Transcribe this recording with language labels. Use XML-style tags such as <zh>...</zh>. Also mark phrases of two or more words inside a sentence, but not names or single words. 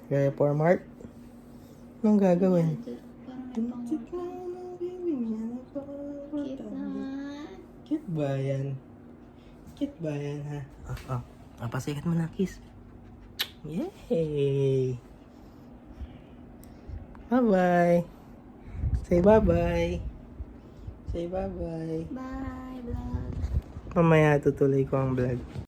<tl>Kaya for Mart, anong gagawin? Parang may pang cute naman. Cute ba yan? Cute ba yan, ha? Pasikat mo na, kiss. Yay!</tl> <en>Bye-bye! Say bye-bye! Say bye-bye! Bye, vlog.</en> <tl>Mamaya tutuloy ko ang vlog.</tl>